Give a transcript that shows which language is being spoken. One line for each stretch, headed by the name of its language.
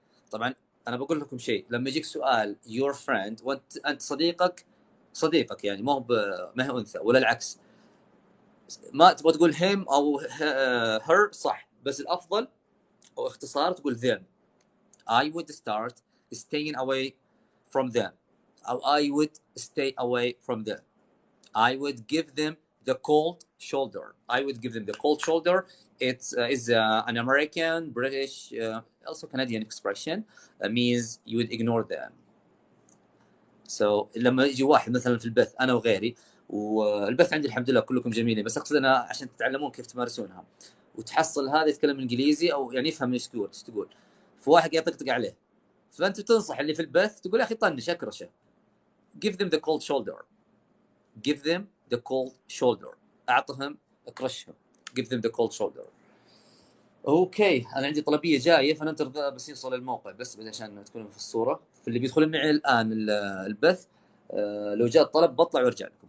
Arabic: طبعا انا بقول لكم شيء، لما يجيك سؤال
English: your friend
Arabic: وانت صديقك يعني، ما هي انثى ولا العكس، ما تبغى تقول him او her، صح، بس الافضل او اختصار تقول them.
English: I would start staying away from them. I would stay away from them. I would give them the cold shoulder. I would give them the cold shoulder. It's is an American, British, also Canadian expression. Means you would ignore them.
Arabic: So لما يجي واحد مثلا في البث أنا وغيري، والبث عندي الحمد لله كلكم جميلين، بس أقصد أنا عشان تتعلمون كيف تمارسونها، وتحصل هذا يتكلم إنجليزي أو يعني يفهم ايش تقول، فواحد يطقطق عليه، فأنت تنصح اللي في البث تقول يا أخي طنش أكرشه.
English: Give them the cold shoulder. Give them the cold shoulder.
Arabic: أعطهم اكرشهم.
English: Give them the cold shoulder.
Arabic: اوكي، انا عندي طلبيه جايه، فننتظر بس يوصل الموقع، بس عشان تكونوا في الصوره. فاللي بيدخلون معي الان البث، لو جاء الطلب بطلع وارجع لكم.